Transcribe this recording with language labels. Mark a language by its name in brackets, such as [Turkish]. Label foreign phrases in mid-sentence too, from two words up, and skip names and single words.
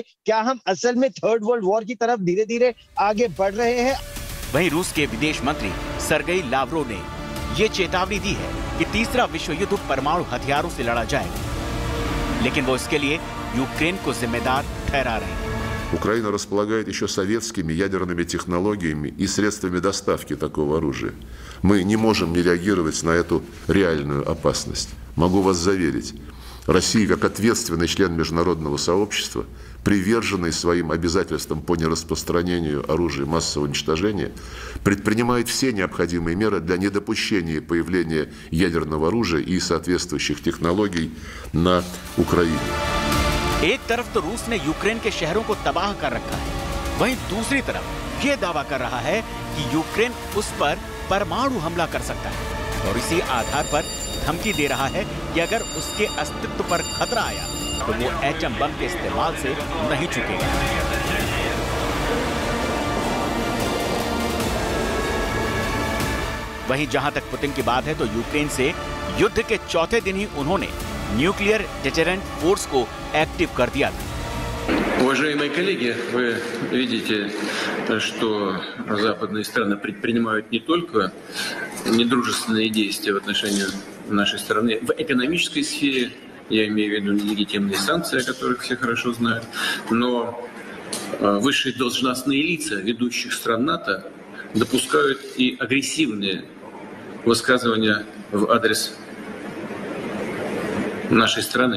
[Hindi] क्या हम असल में [English] third world war [Hindi] की तरफ धीरे धीरे आगे बढ़ रहे हैं? वहीं रूस के विदेश मंत्री सर्गेई लावरोव ने ये चेतावनी दी है कि तीसरा विश्व युद्ध परमाणु हथियारों से लड़ा जाएगा, लेकिन वो इसके लिए यूक्रेन को जिम्मेदार ठहरा रहे हैं। [Russian] Украина располагает еще советскими ядерными технологиями и средствами доставки такого оружия. Мы не можем не реагировать на эту реальную опасность. Могу вас заверить, Россия, как ответственный член международного сообщества, приверженный своим обязательствам по нераспространению оружия массового уничтожения, предпринимает все необходимые меры для недопущения появления ядерного оружия и соответствующих технологий на Украине. [Hindi] एक तरफ तो रूस ने यूक्रेन के शहरों को तबाह कर रखा है, वहीं दूसरी तरफ यह दावा कर रहा है कि यूक्रेन उस पर परमाणु हमला कर सकता है और इसी आधार पर धमकी दे रहा है कि अगर उसके अस्तित्व पर खतरा आया तो वो एटम बम के इस्तेमाल से नहीं चूकेगा। वहीं जहां तक पुतिन की बात है तो यूक्रेन से युद्ध के चौथे दिन ही उन्होंने [English] nuclear deterrent force [Hindi] को एक्टिव कर दिया था। [Russian] Уважаемые коллеги, вы видите, что западные страны предпринимают не только недружественные действия в отношении нашей страны в экономической сфере, я имею в виду нелегитимные санкции, о которых все хорошо знают, но высшие должностные лица ведущих стран НАТО допускают и агрессивные высказывания в адрес нашей страны.